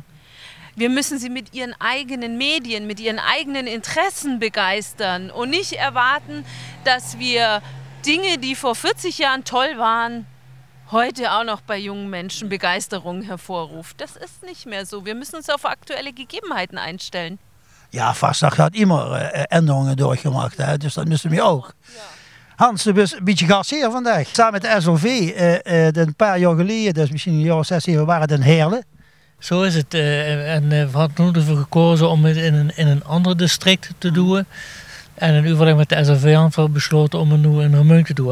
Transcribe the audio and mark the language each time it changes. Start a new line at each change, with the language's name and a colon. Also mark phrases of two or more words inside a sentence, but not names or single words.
German: Wir müssen sie mit ihren eigenen Medien, mit ihren eigenen Interessen begeistern und nicht erwarten, dass wir Dinge, die vor 40 Jahren toll waren, heute auch noch bei jungen Menschen Begeisterung hervorruft. Das ist nicht mehr so. Wir müssen uns auf aktuelle Gegebenheiten einstellen. Ja, Fastnacht hat immer Änderungen durchgemacht,
Dutch: hè? Dus dat
German: müssen wir auch.
Dutch: Ja. Hans,
German: du bist
Dutch: een beetje gast hier vandaag. Samen met de SLV, een paar jaar geleden, dus misschien een jaar of 6, waren het in Heerlen. Zo is het. En we hadden ervoor gekozen om het in een ander district te doen. En in overleg met de SLV hadden we besloten om het nu in Remeun te doen.